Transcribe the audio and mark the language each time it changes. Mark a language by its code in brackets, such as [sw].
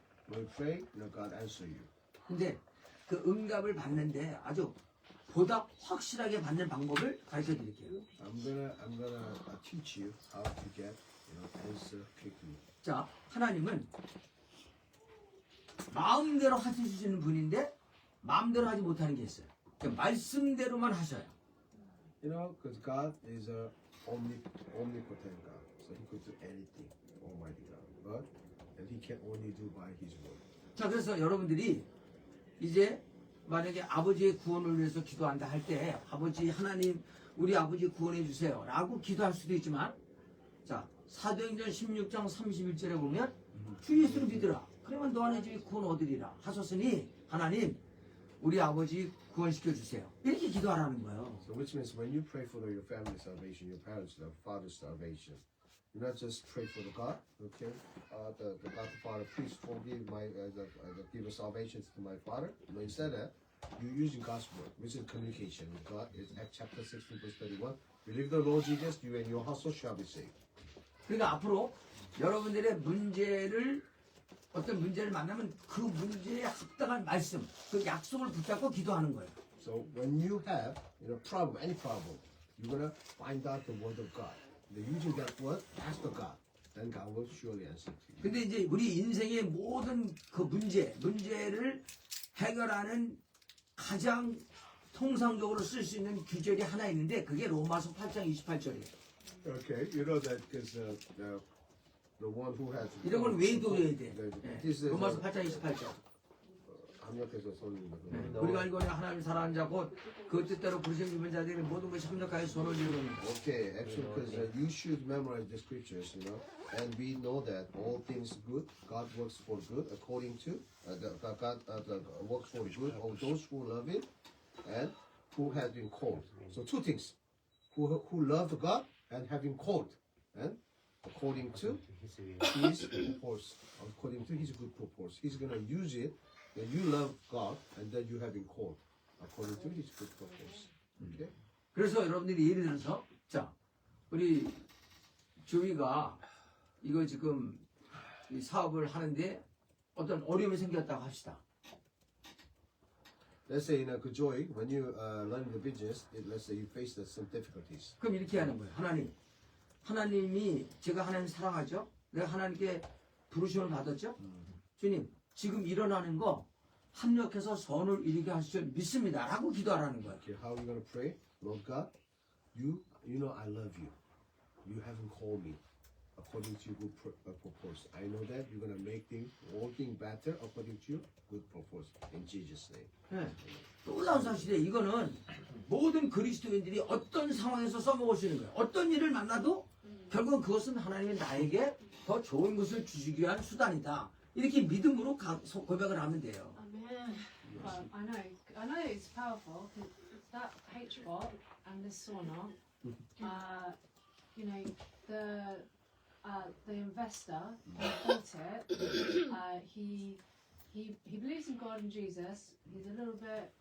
[en] When you pray, God answer you. [ko] 근데 그 응답을 받는데 아주 보다 확실하게 받는 방법을 가르쳐 드릴게요. [en] I'm gonna teach you how to get answer quickly. [ko] 자, 하나님은 마음대로 하시는 분인데 마음대로 하지 못하는 게 있어요. 그러니까 말씀대로만 하셔요. [en] You know, because God is a omnipotent God, so He could do anything, Almighty God. But and He can only do by His word. [ko] 자, 그래서 여러분들이 이제 만약에 아버지의 구원을 위해서 기도한다 할 때 아버지 하나님 우리 아버지 구원해 주세요 라고 기도할 수도 있지만 자 사도행전 16장 31절에 보면 주 예수를 믿으라 그러면 너 안에 집이 구원 얻으리라 하셨으니 하나님 우리 아버지 구원시켜 주세요 이렇게 기도하라는 거예요. [en] So which means when you pray for your family salvation, your parents' father's salvation, you not just pray for the God, okay? The God the Father, please forgive my, give a salvation to my father. No, instead of that, you're using God's word, which is communication with God. It's Acts chapter 16, verse 31. Believe the Lord Jesus, you and your household shall be saved. [ko] 그러니까 앞으로 여러분들의 어떤 문제를 만나면 그 문제에 합당한 말씀, 그 약속을 붙잡고 기도하는 거예요. [en] So when you have problem, any problem, you're gonna find out the word of God. Using that word, ask the God, then God will surely answer to you. [ko] 근데 이제 우리 인생의 모든 그 문제를 해결하는 가장 통상적으로 쓸 수 있는 규절이 하나 있는데 그게 로마서 8장 28절이에요. [en] Okay, you know that because the one who has [ko] 이런 걸 외도해야 돼. [en] This is [ko] 로마서 8장 28절. 압력해서 손을 우리가 알거니 하나님 사랑하는 자고 그 뜻대로 부르신 주민 자들이 모든 것이 합력하여 손을 이루는 거. [en] Okay, actually, because you should memorize the scriptures, and we know that all things good, God works for good according to God works for good of those who love Him and who have been called. So two things: who love God and have been called, and according to His purpose, according to His good purpose, He's gonna use it. That you love God and that you have been called according to His good purpose. Okay. [ko] 그래서 여러분들이 예를 들어서 자 우리 조이가 이거 지금 이 사업을 하는데 어떤 어려움이 생겼다고 합시다. [en] Let's say in a joy when you learn the business, let's say you face some difficulties. [ko] 그럼 이렇게 하는 거예요. 하나님이 제가 하나님 사랑하죠. 내가 하나님께 부르심을 받았죠. 주님 지금 일어나는 거 합력해서 선을 이루게 하실 줄 믿습니다. 라고 기도하라는 거예요. [en] Okay, how are you going to pray? Lord God, you know I love you. You haven't called me according to your good purpose. I know that you're going to make all things better according to your good purpose. In Jesus' name. [ko] 네. 놀라운 사실이에요. 이거는 모든 그리스도인들이 어떤 상황에서 써먹을 수 있는 거예요. 어떤 일을 만나도 결국은 그것은 하나님이 나에게 더 좋은 것을 주시기 위한 수단이다. 이렇게 믿음으로 고백을 하면 돼요. [en] Amen. I know it's powerful. 'Cause that HBOT and this sauna, you know, the investor who bought it, he believes in God and Jesus. He's a little bit.